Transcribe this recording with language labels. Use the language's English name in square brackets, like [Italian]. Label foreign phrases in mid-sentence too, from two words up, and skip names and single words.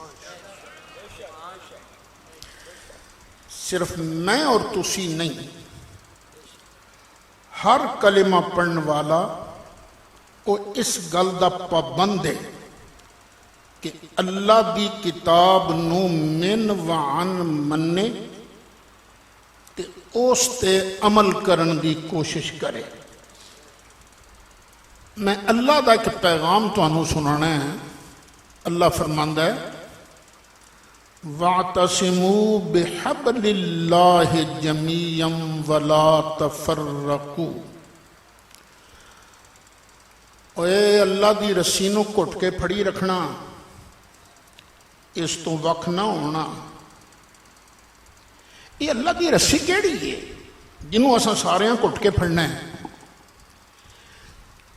[Punjabi] صرف میں اور تسی نہیں، ہر کلمہ پڑھن والا وہ اس گل دا پابند ہے کہ اللہ دی کتاب نو من وعن مننے تے اس تے عمل کرن دی کوشش کرے۔ میں اللہ دا ایک پیغام تانوں سنانا ہے۔ اللہ فرماندا ہے [Arabic] وَاعْتَصِمُوا بِحَبْلِ اللَّهِ جَمِيعًا وَلَا تَفَرَّقُوا۔ [Punjabi] اے اللہ دی رسی نو گھٹ کے پھڑی رکھنا، اس تو وکھ نہ ہونا۔ یہ اللہ دی رسی کیڑی ہے جنہوں اساں سارے گھٹ کے پھڑنا ہے؟